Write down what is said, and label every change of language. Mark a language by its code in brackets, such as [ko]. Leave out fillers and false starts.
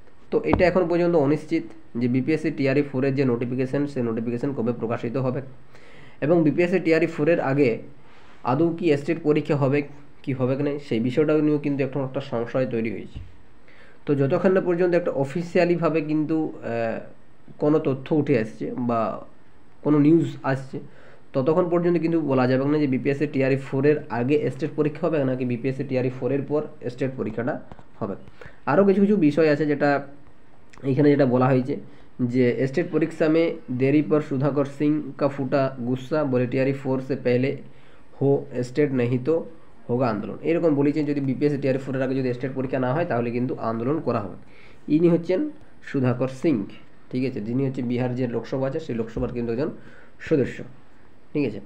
[bn] তো এটা এখন পর্যন্ত অনিশ্চিত যে বিপিএসসি টিআরই 4 এর যে নোটিফিকেশান সেই নোটিফিকেশান কবে প্রকাশিত হবে, এবং বিপিএসসি টিআরই 4 এর আগে আদৌ কি স্টেট পরীক্ষা হবে কি হবে না সেই বিষয়টা নিয়েও কিন্তু এখন একটা সংশয় তৈরি হয়েছে। তো যতক্ষণ না পর্যন্ত একটা অফিসিয়ালিভাবে কিন্তু কোনো তথ্য উঠে আসছে বা কোনো নিউজ আসছে ততক্ষণ পর্যন্ত কিন্তু বলা যাবে না যে বিপিএসসি টিআরই 4 এর আগে স্টেট পরীক্ষা হবে নাকি বিপিএসসি টিআরই 4 এর পর স্টেট পরীক্ষাটা হবে। আরও কিছু কিছু বিষয় আছে যেটা এইখানে যেটা বলা হয়েছে যে [hi] स्टेट परीक्षा में देरी पर सुधाकर सिंह का फूटा गुस्सा, बोले टीआरई 4 से पहले हो स्टेट नहीं तो होगा आंदोलन। [bn] এরকম বলেছেন যদি বিপিএসসি টিআরই 4 এর আগে যদি স্টেট পরীক্ষা না হয় তাহলে কিন্তু আন্দোলন করা হবে। ইনি হচ্ছেন সুধাকর সিং, ঠিক আছে, যিনি হচ্ছে বিহার যে লোকসভা আছে সেই লোকসভার কিন্তু একজন সদস্য, ঠিক আছে।